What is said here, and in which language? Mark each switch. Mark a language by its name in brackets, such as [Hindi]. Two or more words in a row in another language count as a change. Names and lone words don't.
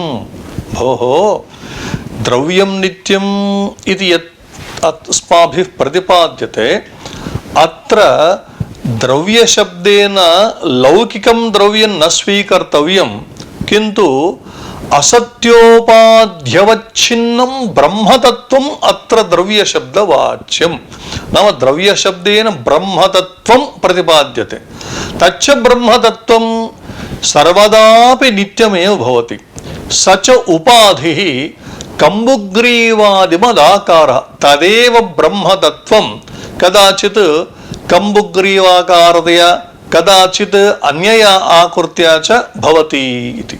[Sanskrit] భోః ద్రవ్యం నిత్యం ఇది యత్ అస్మాభిః ప్రతిపాద్యతే అత్ర ద్రవ్యశబ్దేన లౌకికం ద్రవ్యం న స్వీకర్తవ్యం కింటు అసత్యోపాధ్యవచ్ఛిన్నం బ్రహ్మతత్వం అత్ర ద్రవ్యశబ్దవాచ్యం. నామ ద్రవ్యశబ్దేన బ్రహ్మతత్వం ప్రతిపాద్యతే. तच्च ब्रह्मतत्त्वं सर्वदापि नित्यमेव भवति स च उपाधिः कंबुग्रीवादिमदाकारः तदेव ब्रह्मतत्त्वं कदाचित् कंबुग्रीवाकारतया कदाचित् अन्यया आकृत्या च भवति इति।